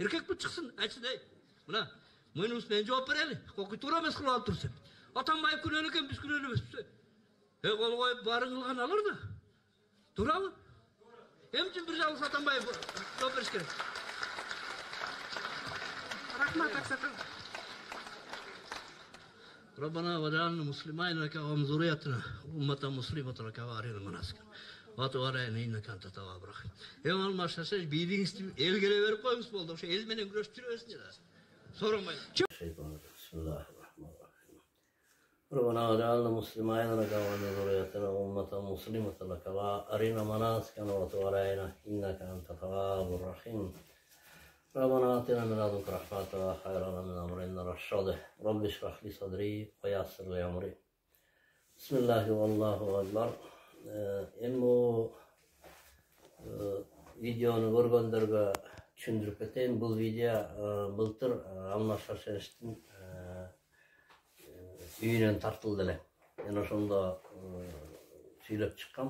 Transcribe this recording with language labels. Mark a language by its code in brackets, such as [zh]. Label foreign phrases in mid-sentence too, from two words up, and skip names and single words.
[ky] Эркек бу чыксын, айтсын, мына мойнубуз менен жооп берели. Кокуй туура эмес кылып алып турсун. Атамбаев күнөөлүү экен, биз күнөөлүү эмеспиз. Кол коюп баарын кылган алар да. Туурабы? Эмне үчүн бир жалгыз Атамбаев жооп бериш керек? Рахмат, аксакал. [ar] ربنا وجعلنا مسلمين لك ومن ذريتنا أمة مسلمة لك وأرنا المناسك وتب علينا إنك أنت التواب الرحيم. [ky] Алмаз Шаршенов бийлигиңизди элге берип коюңуз болду. Ошо эл менен күрөшүп жүрөсүң да. Соромай. [ar] Bismillahirrahmanirrahim. ربنا وجعلنا مسلمين لك ومن ذريتنا أمة مسلمة لك وأرنا مناسكنا وتب علينا إنك أنت التواب الرحيم. ربنا آتنا من لدنك رحمة وهيئ لنا من أمرنا رشدا. رب اشرح لي صدري ويسر لي أمري. بسم الله والله أكبر. [ky] Эми видеону көргөндөргө түшүндүрүп кетейин. Бул видео былтыр Алмаз Шаршеновдун үйүнөн тартылды эле. Мен ошондо сүйлөп чыккам.